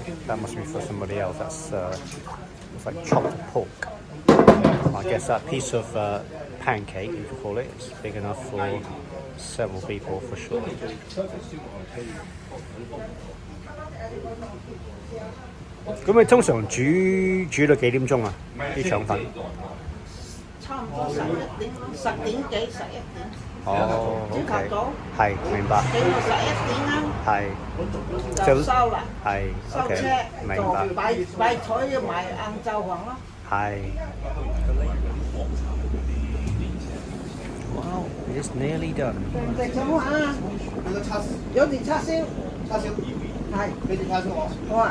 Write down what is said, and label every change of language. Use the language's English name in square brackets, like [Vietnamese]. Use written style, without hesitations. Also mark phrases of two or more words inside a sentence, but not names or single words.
[English] That must be for somebody else. That's it's like chopped pork. I guess that piece of pancake, you could call it, is big enough for several people for sure. [Cantonese] 咁你通常煮到幾點鐘啊？啲腸粉？差唔多11點，10點幾11點。哦朝頭早係明白。整到11點啦，係就收啦，係收 OK 車明就白。擺台要埋晏晝飯咯。 [English] 係。Wow, it's nearly done. [Cantonese] 食什麼啊？有條叉燒，係，俾條叉燒我。好啊，